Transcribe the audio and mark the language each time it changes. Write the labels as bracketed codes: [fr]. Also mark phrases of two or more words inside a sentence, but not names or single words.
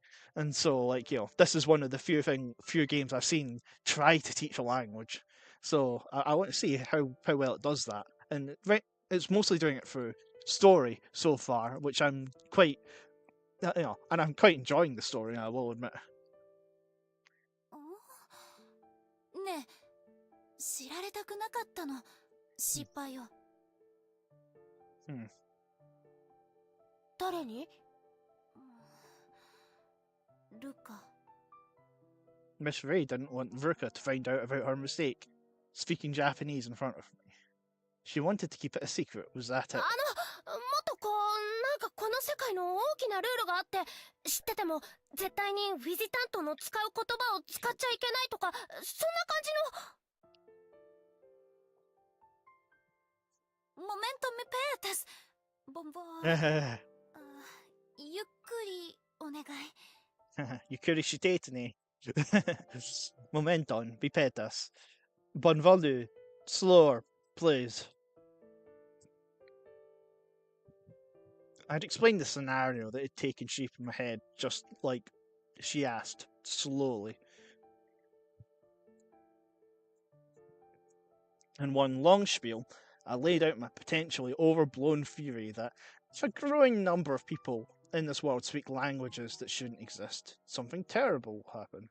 [en] And so, like, this is one of the few games I've seen try to teach a language. So I want to see how well it does that. And it's mostly doing it through story so far, which I'm quite and I'm quite enjoying the story, I will admit. [ja] ねえ、知られたくなかったの。失敗を。誰に？ルカ。 [en] Miss Ray didn't want Ruka to find out about her mistake, speaking Japanese in front of me. She wanted to keep it a secret, was that it? [ja] もっとなんかこの世界の大きなルールがあって、知ってても絶対にウィジタントの使う言葉を使っちゃいけないとか、そんな感じの。 [eo] Momento me petas. Bonbon. [ja] ゆっくりお願い。ゆっくりしてね。 [eo] Momenton, bipetas. Bonvolu, [en] slower, please. I'd explained the scenario that had taken shape in my head, just like she asked, slowly. In one long spiel, I laid out my potentially overblown theory that if a growing number of people in this world speak languages that shouldn't exist, something terrible will happen.